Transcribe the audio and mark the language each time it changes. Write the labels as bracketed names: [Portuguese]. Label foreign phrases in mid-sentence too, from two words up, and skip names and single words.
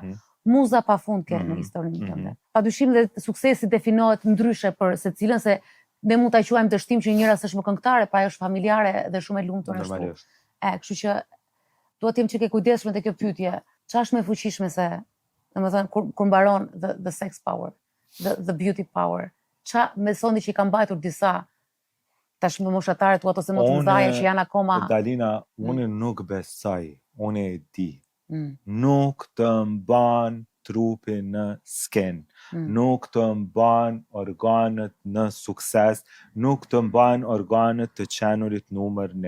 [Albanian] Muza pafund ke në historinë tënde. Padyshim dhe suksesi definohet ndryshe për secilën, se ne mund ta quajmë dështim që njëra s'është më këngëtare, pa ajo është familjare dhe shumë e lumtur ashtu. Kështu që duhet të jem që ke kujdesshëm te kjo pyetje. Çfarë është më e fuqishme se, domethënë kur mbaron [English] the sex power, the beauty power. [Albanian] Çfarë me sondi që i ka mbajtur disa tashmë moshatare tuat ose më të mëdha që janë akoma. Dalina, unë nuk besoj, unë e di. Nuk të mban trupin në sken, nuk të mban organet në sukses, nuk të mban organet të qenurit numër 1.